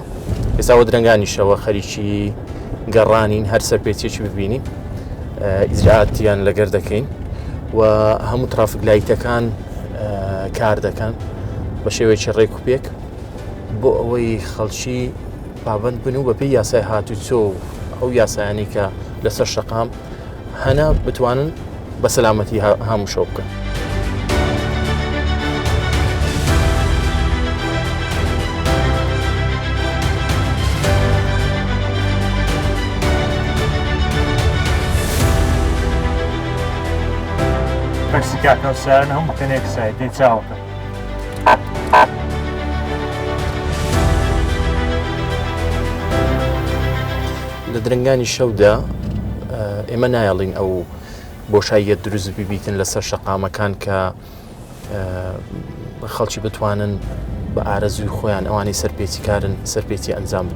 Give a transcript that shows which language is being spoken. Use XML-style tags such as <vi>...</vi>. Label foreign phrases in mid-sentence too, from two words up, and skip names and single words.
<ckb>ئێستاوە درەنگانی شەوە خەریکی گەڕانین هەر سەرپێچێکی ببینین ئیجرعاتیان لەگەر دەکەین و هەموو ترافیک لایتەکان کار دەکەن بە شێوەیەکی ڕێک و پێک بۆ ئەوەی خەڵکی پابەند بن و بەپێی یاسای هاتوچۆ و ئەو یاسایانی کە لەسەر شەقام هەنا بتوانن بە سەلامەتی هەموو شەو بکەن. Persicato sana, um tenek sai de chauta. لە درەنگانی شەودا ئێمە نایەڵین ئەو بۆشاییە دروست ببیتن لەسەر شەقامەکان کە خەڵکی بتوانن بە ئارەزوی خۆیان ئەوانەی سەرپێچی کارن سەرپێچی ئەنجام بدەن.</ckb>